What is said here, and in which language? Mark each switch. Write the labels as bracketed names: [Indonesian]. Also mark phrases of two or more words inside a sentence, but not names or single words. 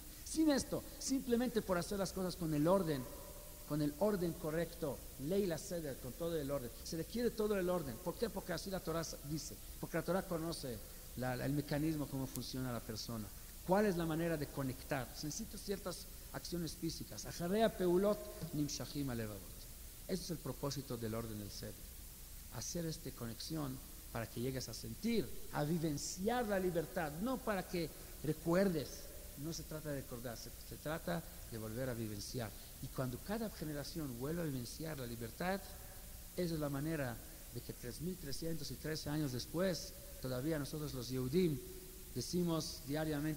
[Spanish] Sin esto, simplemente por hacer las cosas con el orden correcto, ley la seder, con todo el orden. Se requiere todo el orden. ¿Por qué? Porque así la Torah dice, porque la Torah conoce el mecanismo, cómo funciona la persona, cuál es la manera de conectar. Se necesitan ciertas acciones físicas. [Hebrew] אחרי הפעולות נמשכים הלבבות. [Spanish] Ese es el propósito del orden del seder, hacer esta conexión para que llegues a sentir, a vivenciar la libertad, no para que recuerdes. No se trata de recordar, se trata de volver a vivenciar. Y cuando cada generación vuelve a vivenciar la libertad, esa es la manera de que 3.313 años después, todavía nosotros los Yehudim decimos diariamente